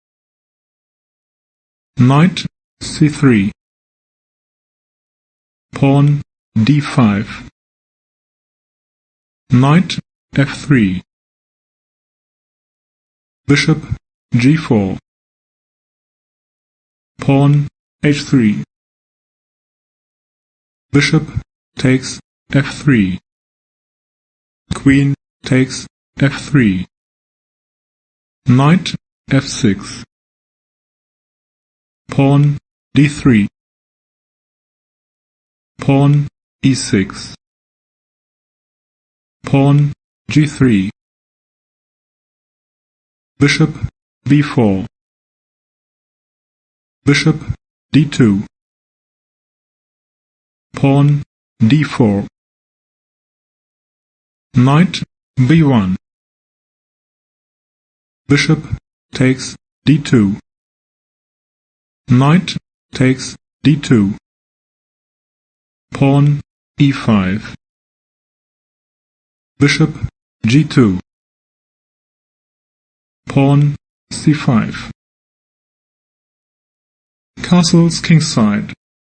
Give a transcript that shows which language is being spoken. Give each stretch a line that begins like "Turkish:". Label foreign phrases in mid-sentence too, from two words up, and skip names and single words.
English: Knight c3. Pawn d5. Knight f3. Bishop g4. Pawn h3. Bishop takes f3. Queen takes f3. Knight f6. Pawn d3. Pawn e6. Pawn g3. Bishop b4. Bishop d2. Pawn d4. Knight b1. Bishop takes d2. Knight takes d2. Pawn e5. Bishop g2. Pawn c5. Castles kingside.